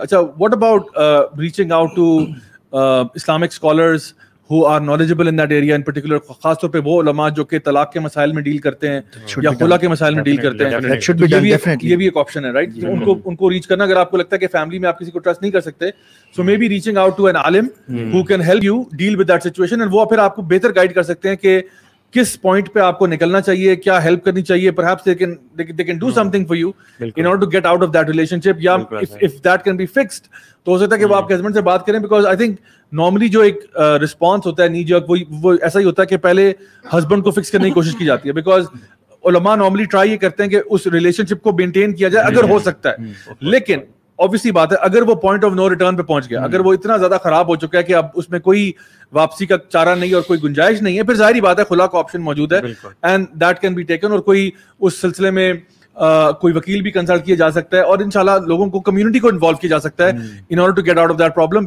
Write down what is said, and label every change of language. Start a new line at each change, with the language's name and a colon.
Urdu: اچھا,
English: what about reaching out to Islamic scholars who are knowledgeable in that area in particular,
Urdu: خاص طور پہ وہ علماء جو کہ طلاق کے مسائل میں ڈیل کرتے ہیں یا خلا کے مسائل میں ڈیل کرتے ہیں, یہ بھی ایک آپشن ہے, رائٹ. ان کو ریچ کرنا, اگر آپ کو لگتا ہے کہ فیملی میں آپ کسی کو ٹرسٹ نہیں کر سکتے,
English: so maybe reaching out to an عالم who can help you deal with that situation, and
Urdu: وہ پھر آپ کو بہتر گائیڈ کر سکتے ہیں کہ کس پوائنٹ پہ آپ کو نکلنا چاہیے, کیا ہیلپ کرنی چاہیے.
English: Perhaps they can do something for you in order to get out of that relationship, یا if that can be fixed
Urdu: تو ہو سکتا ہے کہ وہ آپ کے ہسبینڈ سے بات کریں.
English: because I think normally
Urdu: جو ایک رسپانس ہوتا ہے نی جرک, وہ ایسا ہی ہوتا ہے کہ پہلے ہسبینڈ کو فکس کرنے کی کوشش کی جاتی ہے, بیکاز علماء نارملی ٹرائی یہ کرتے ہیں کہ اس ریلیشن شپ کو مینٹین کیا جائے اگر ہو سکتا ہے. لیکن obviously بات ہے, اگر وہ پوائنٹ آف نو ریٹرن پہ پہنچ گیا, اگر وہ اتنا زیادہ خراب ہو چکا ہے کہ اب اس میں کوئی واپسی کا چارہ نہیں اور کوئی گنجائش نہیں ہے, پھر ظاہری بات ہے خلا کا آپشن موجود ہے
English: and that can be taken,
Urdu: اور کوئی اس سلسلے میں کوئی وکیل بھی کنسلٹ کیا جا سکتا ہے, اور انشاءاللہ لوگوں کو, کمیونٹی کو انوالو کیا جا سکتا ہے
English: In order to get out of that problem.